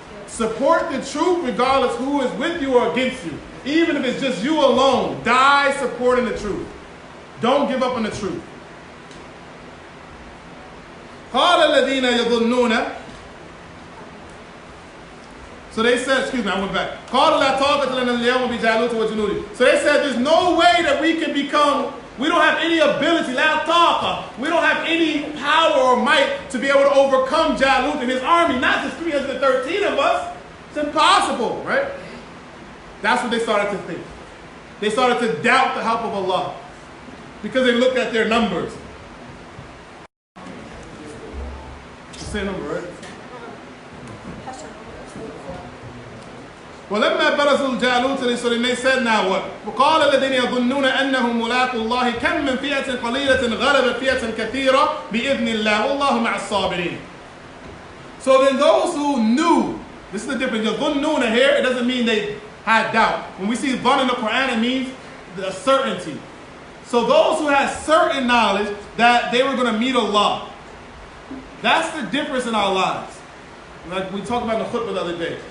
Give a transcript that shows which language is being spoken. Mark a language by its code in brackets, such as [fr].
[en] Support the truth regardless who is with you or against you. Even if it's just you alone, die supporting the truth. Don't give up on the truth. [ar] قال الذين يظنون. [en] So they said, excuse me, I went back. [ar] قالوا لا طاقة لنا اليوم بجالوت وجنوده. [en] So they said there's no way that we can become, we don't have any ability, [ar] لا طاقة. [en] We don't have any power or might to be able to overcome Jalut and his army. Not just 313 of us. It's impossible, right? That's what they started to think. They started to doubt the help of Allah because they looked at their numbers. Same number, right? [ar] ولما برزوا الجالوت, [en] so then they said, now what? [ar] وقال الذين يظنون أنهم ملاقو الله كم من فئة قليلة غلبت فئة كثيرة بإذن الله والله مع الصابرين. [en] So then those who knew, this is the difference. يظنون here, it doesn't mean they had doubt. When we see dhann in the Quran, it means the certainty. So those who had certain knowledge that they were going to meet Allah. That's the difference in our lives. Like we talked about in the khutbah the other day.